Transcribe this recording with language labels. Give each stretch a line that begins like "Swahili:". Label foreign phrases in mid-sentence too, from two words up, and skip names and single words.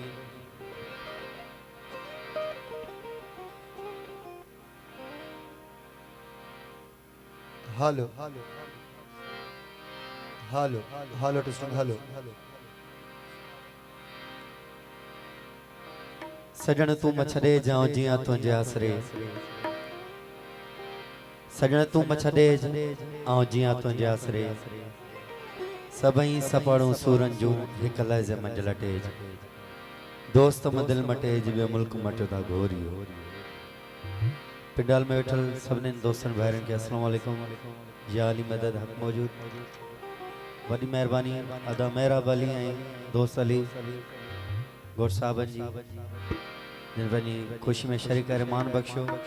English: hello hello hello testing hello
Sindhi: सजन तू मछड़े जाओ जिया तुझे आसरे सजन तू मछड़े आओ जिया तुझे आसरे सभई सपड़ू सूरन जू हिक लहज़े मंझ लटेज दोस्त में दिल मटेज ॿियो मुल्क मटदा घोरियो। पिंडाल में वेठल सभिनी दोस्तन भाइरन के
Arabic: السلام عليكم.
Sindhi: या अली मदद हक मौजूद वॾी महिरबानी अदा मेहराब अली ऐं दोस्त अली गोर साहबन जी जिन पंहिंजी ख़ुशी में शरीक करे मान बख्शो।